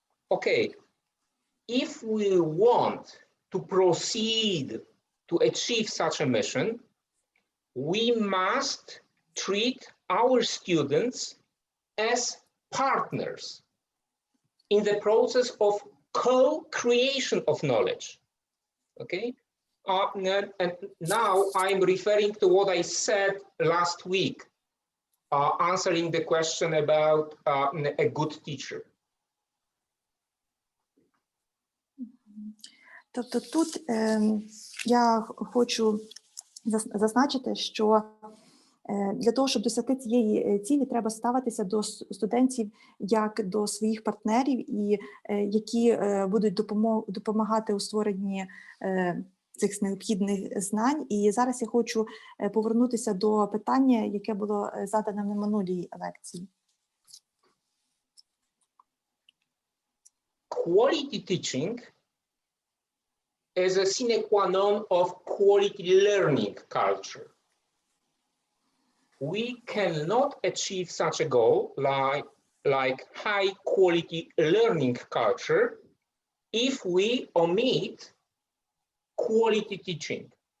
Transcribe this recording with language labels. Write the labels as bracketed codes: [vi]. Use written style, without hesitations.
[en] Okay, if we want to proceed to achieve such a mission, we must treat our students as partners in the process of co-creation of knowledge, okay? And now I'm referring to what I said last week. answering the question about a good teacher. [uk] Тобто тут я хочу зазначити, що для того, щоб досягти цієї цілі, треба ставитися до студентів як до своїх партнерів, і які будуть допомагати у створенні цих необхідних знань. І зараз я хочу повернутися до питання, яке було задане на минулій лекції. [en] Quality teaching is a sine qua non of quality learning culture. We cannot achieve such a goal like high quality learning culture if we omit quality teaching.